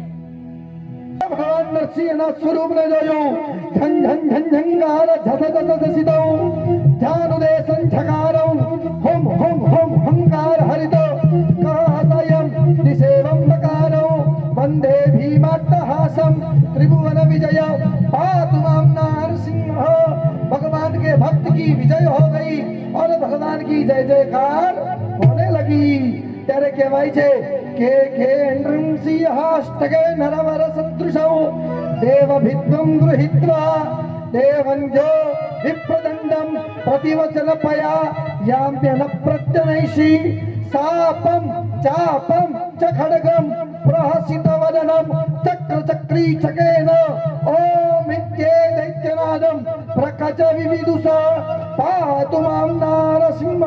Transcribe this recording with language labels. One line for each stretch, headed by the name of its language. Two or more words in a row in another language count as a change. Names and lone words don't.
Gujarati: ભગવાન નરસિંહના સ્વરૂપને જોયું.
Sanskrit: ઝન ઝન ઝન ઝંકાર ઝસ ઝસ ઝસિતૌ જાનુદે સંઝકારૌ હોમ હોમ હોમ હંકાર હરિતો કહસયમ દિશેવમ નકારૌ વંદે ભીમાટ્ટહાસમ ત્રિભુવન વિજય पातु माम नरसिंह।
Hindi: भगवान के भक्त की विजय हो गई और भगवान की जय जयकार होने लगी।
Gujarati: ત્યારે કહેવાય છે કે
Sanskrit: નૃસિંહાષ્ટકે નરવર સદૃશૌ દેવભિત્વં ગૃહીત્વા દેવંજો વિપ્રદંડમ પ્રતિવચનપયા યામ્યન પ્રત્યનૈષી સાપમ ચાપમ ચ ખડગમ પ્રહસિત વદનમ ચક્ર ચક્રી ચકેન ઓમ ઇત્યે દૈત્યનાદમ પ્રકચ વિવિદુષા પાતુ મામ નરસિંહ।